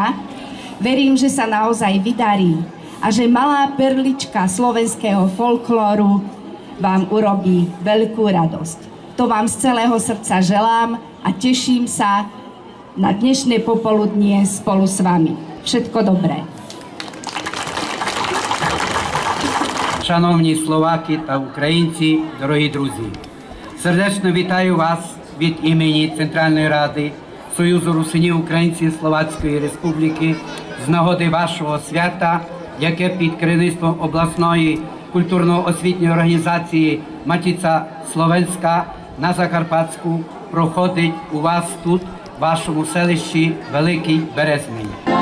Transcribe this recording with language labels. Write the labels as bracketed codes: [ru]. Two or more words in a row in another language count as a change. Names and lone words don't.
[sk] Verím, že sa naozaj vydarí a že malá perlička slovenského folklóru vám urobí veľkú radosť. To vám z celého srdca želám a teším sa na dnešné popoludnie spolu s vami. Všetko dobré. [uk] Шановні словаки та українці, дорогі друзі, сердечно вітаю вас від імені Центральної Ради Союзу Русинів Українців Словацької Республіки з нагоди вашого свята, яке під керівництвом обласної культурно-освітньої організації Матіця Словенська на Закарпатську проходить у вас тут, в вашому селищі Великий Березний.